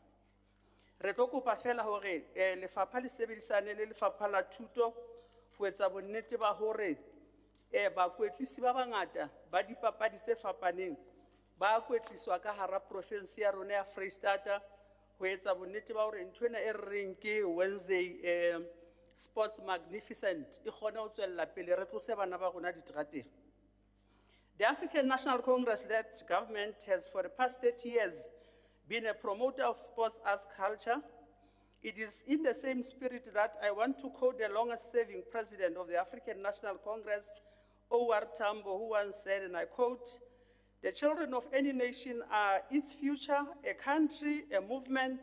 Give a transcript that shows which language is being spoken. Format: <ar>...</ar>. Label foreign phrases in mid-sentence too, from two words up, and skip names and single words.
<st>Re tlo kopa fela hore lefapha le sebedisane le lefapha la thuto ho etsa bonnete ba hore bakwetlisi ba bangata ba dipapadi tse fapaneng ba kwetliswa ka hara province ya rona ya Freistata ho etsa bonnete ba hore nthwena e reng ke Wednesday Sports Magnificent e kgone ho tswella pele re tlose bana ba rona diterateng.</st> <en>The African National Congress-led government has for the past 30 years been a promoter of sports arts culture. It is in the same spirit that I want to quote the longest-serving president of the African National Congress, O.R. Tambo, who once said, and I quote, "The children of any nation are its future, a country, a movement.</en>